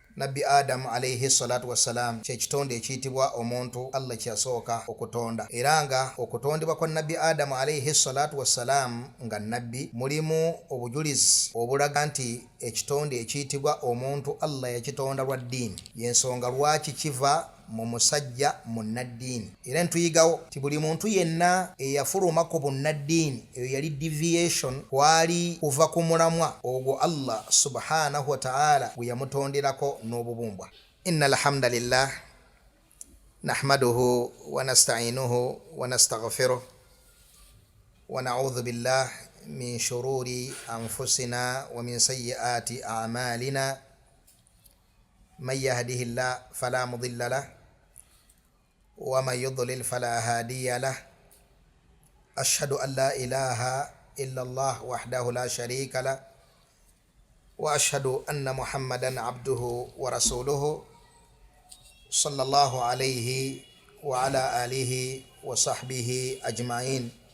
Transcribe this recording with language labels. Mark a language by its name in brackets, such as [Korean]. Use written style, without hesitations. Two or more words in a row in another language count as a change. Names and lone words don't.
[Ganda] Nabbi Adamu [Arabic] عليه الصلاة والسلام [Ganda] kyekitonde ekiyitibwa omuntu Allah kyasooka okutonda, era nga okutondebwa kwa Nabbi Adamu [Arabic] عليه الصلاة والسلام [Ganda] nga nabbi mulimu obujulizi obulaga nti ekitonde ekiyitibwa omuntu Allah yakitonda lwa ddiini, yensonga lwaki kiva mu musajja munnaddiini. Era ntuyigawo ti buli muntu yenna eyafuluma ku bunnaddiini eyo yali deviation, kwali kuva ku mulamwa ogwo [Arabic] الله سبحانه وتعالى [Ganda] gwe yamutonderako n'obubumbwa. [Arabic] إن الحمد لله نحمده ونستعينه ونستغفره ونعوذ بالله من شرور أنفسنا ومن سيئات أعمالنا. من يهده الله فلا مضل له ومن يضلل فلا هادي له. أشهد أن لا إله إلا الله وحده لا شريك له وأشهد أن محمدا عبده ورسوله صلى الله عليه وعلى آله وصحبه أجمعين.